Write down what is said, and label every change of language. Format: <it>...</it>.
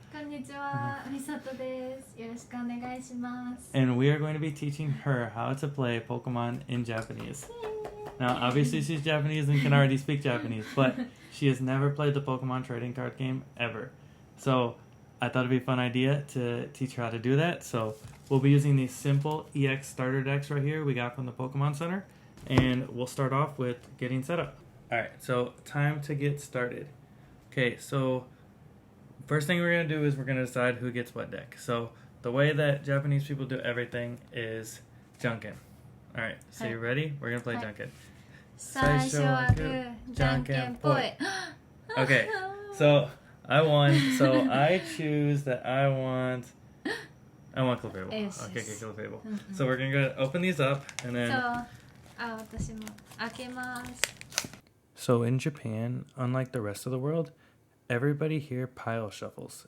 <ja>こんにちは、みさとです。よろしくお願いします。</ja> <en>And we are going to be teaching her how to play Pokemon in Japanese. Now, obviously she's Japanese and can already speak Japanese, but she has never played the Pokemon trading card game ever. So I thought it'd be a fun idea to teach her how to do that. So we'll be using these simple EX starter decks right here we got from the Pokemon Center. And we'll start off with getting set up. Alright, so time to get started. Okay, so first thing we're going to do is we're going to decide who gets what deck. So the way that Japanese people do everything is Junkin. Alright, so you ready? We're going to play Junkin.</en> <ja>最初はグー、じゃんけんぽい。</ja> <en>Okay, so I won. So I choose that I want Clefable. Yes, Okay, yes. Clefable. So we're going to open these up and then...</en> <ja>私も開けます。</ja> <en>So in Japan, unlike the rest of the world, everybody here pile shuffles.</en>